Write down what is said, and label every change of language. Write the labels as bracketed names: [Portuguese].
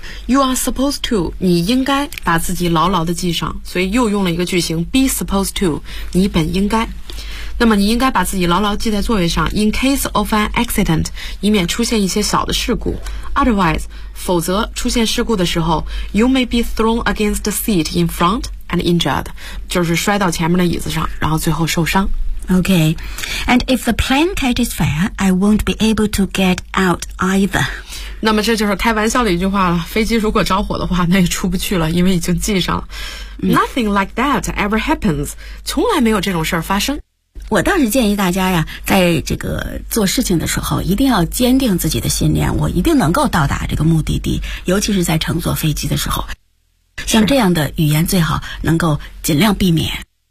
[English] You are supposed to. [Chinese] 你应该把自己牢牢地系上，所以又用了一个句型 be supposed to. 你本应该。那么你应该把自己牢牢系在座位上 [English] in case of an accident, [Chinese] 以免出现一些小的事故。 [English] Otherwise, [Chinese] 否则出现事故的时候 [English] you may be thrown against the seat in front and injured. [Chinese] 就是摔到前面的椅子上，然后最后受伤。 [English] Okay, and if the plane catches fire, I won't be able to get out either. [Chinese] 那么这就是开玩笑的一句话了，飞机如果着火的话那也出不去了，因为已经系上了。 [English] Nothing like that ever happens， [Chinese] 从来没有这种事儿发生。我倒是建议大家呀，在这个做事情的时候一定要坚定自己的信念，我一定能够到达这个目的地，尤其是在乘坐飞机的时候，像这样的语言最好能够尽量避免。